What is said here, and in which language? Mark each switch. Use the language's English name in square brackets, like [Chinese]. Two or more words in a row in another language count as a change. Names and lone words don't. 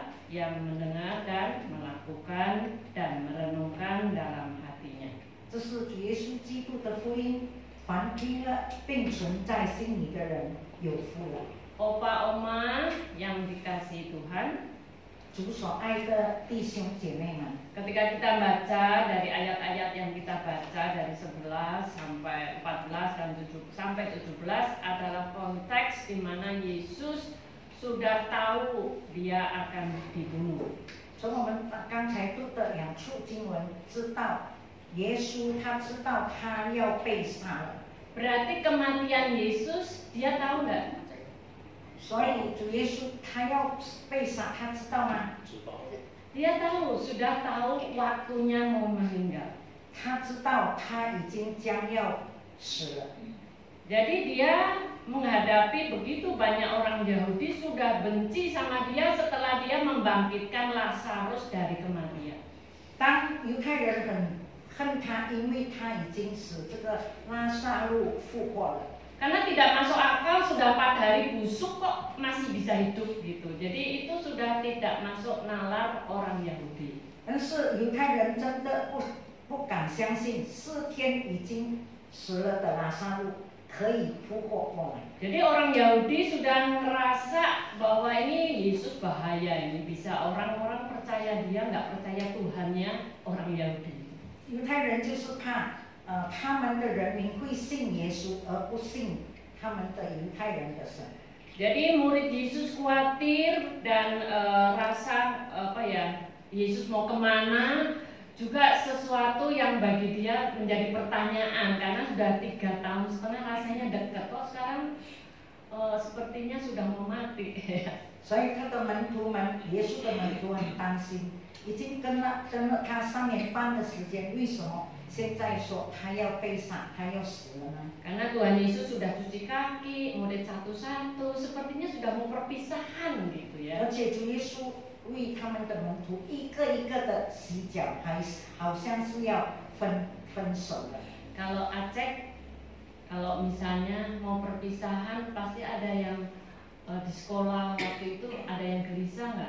[Indonesian] yang mendengar dan melakukan dan merenungkan dalam hatinya. [Chinese] 这是主耶稣基督的福音，凡听了并存在心里的人有福了。 [Indonesian] Opa Oma yang dikasihi Tuhan, [Chinese] 主所爱的弟兄姐妹们， [Indonesian] ketika kita baca dari ayat-ayat yang kita baca dari 11 sampai 14 dan 7 sampai 17 adalah konteks di mana Yesus sudah tahu dia akan dibunuh. [Chinese] 从我们刚才读的两处经文知道，耶稣他知道他要被杀了， [Indonesian] Berarti kematian Yesus dia tahu nggak? [Chinese] 所以主耶稣他要被杀，他知道吗？ [Indonesian] Dia tahu, sudah tahu waktunya mau meninggal. [Chinese] 他知道他已经将要死了， [Indonesian] Jadi dia menghadapi begitu banyak orang Yahudi sudah benci sama dia setelah dia membangkitkan Lazarus dari kematian. [Chinese] 当犹太人很恨他，因为他已经使这个拉撒路复活了。 [Indonesian] Karena tidak masuk akal sudah 4 hari busuk kok masih bisa hidup gitu. Jadi itu sudah tidak masuk nalar orang Yahudi. [Chinese] 但是犹太人真的不敢相信，4天已经死了的拉撒路可以复活过来。 [Indonesian] Jadi orang Yahudi sudah ngerasa bahwa ini Yesus bahaya, ini bisa orang-orang percaya dia nggak percaya Tuhannya orang Yahudi. [Chinese] 犹太人就是怕，他们的人民会信耶稣，而不信他们的犹太人的神。 [Indonesian] Jadi murid Yesus khawatir dan rasa Yesus mau kemana juga sesuatu yang bagi dia menjadi pertanyaan karena sudah 3 tahun setengah rasanya dekat kok sekarang sepertinya sudah mau mati. [Chinese] 所以他的门徒们，耶稣的门徒很担心，已经跟了他3年半的时间，为什么现在说他要被杀，他要死了呢？ [Indonesian] Karena Tuhan Yesus sudah cuci kaki, murid satu-satu, sepertinya sudah mau perpisahan gitu ya. [Chinese] 而且主耶稣为他们的门徒一个一个的洗脚，好像是要分手了。 [Indonesian] Kalau Aceh, kalau misalnya mau perpisahan pasti ada yang di sekolah waktu itu ada yang gelisah nggak?